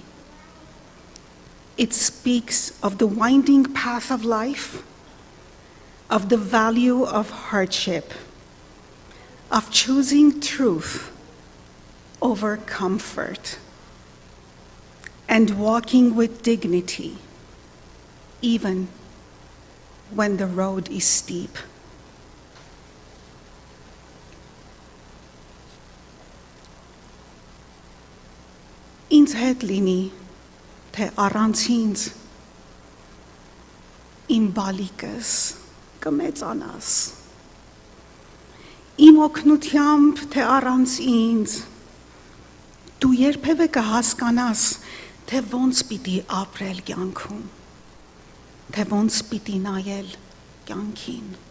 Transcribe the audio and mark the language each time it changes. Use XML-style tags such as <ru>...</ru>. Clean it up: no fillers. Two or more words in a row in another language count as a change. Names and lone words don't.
<en>It speaks of the winding path of life, of the value of hardship, of choosing truth over comfort, and walking with dignity, even when the road is steep.</en> <hy>Ինձ հետ լինի, թե առանց ինձ, իմ բալիկս կմեծանաս, իմ օգնությամբ, թե առանց ինձ, դու երբևէ կհասկանաս, թե ոնց պիտի ապրել կյանքում, թե ոնց պիտի նայել կյանքին,</hy>